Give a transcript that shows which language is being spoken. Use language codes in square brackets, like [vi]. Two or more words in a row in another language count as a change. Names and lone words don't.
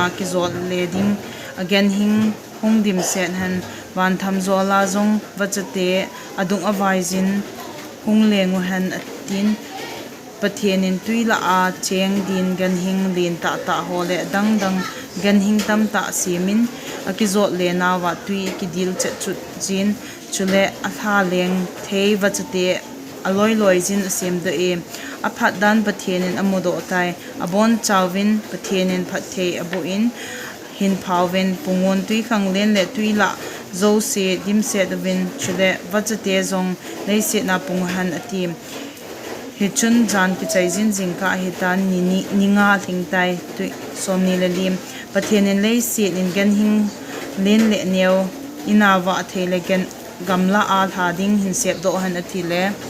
[tcz] ki zol leding again hing hongdim sen han wan tham zola zong wachate adung awaizin hunglengu han atin pathenin tuila a cheng din gan hing lin ta hole dang gan hing tam ta simin akizot le na wa tui ki dil che chut jin chule atha leng thei wachate aloi loi jin asem de e aphat dan pathenin amodo tai abon chawin pathenin phathei abu in hin phawin pungon tui khanglen le tuila zo se dim se dwin chule wachate zong nei se na punghan atim hichun jan ki chaijin jingka hitan ninga thingtai tu somni lalim pathenin lei se in gan hing len le neu inawa thele gen gamla a thading hin sep do han athile